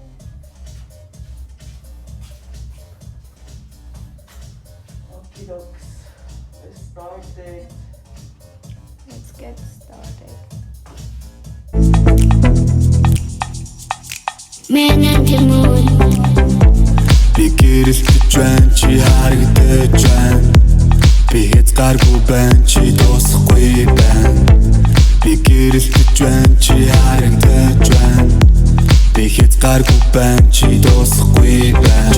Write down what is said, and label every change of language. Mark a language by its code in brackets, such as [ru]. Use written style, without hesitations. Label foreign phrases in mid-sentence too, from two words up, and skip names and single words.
[en] Okie dokes. Let's start it. Let's get started. Man on the moon. [mn] Би гэрэлтэж байна, чи харагдаж байна. Би хязгааргүй байна, чи дуусахгүй байна. Би гэрэлтэж байна, чи харагдаж байна. Би хязгааргүй байна, чи дуусахгүй байна.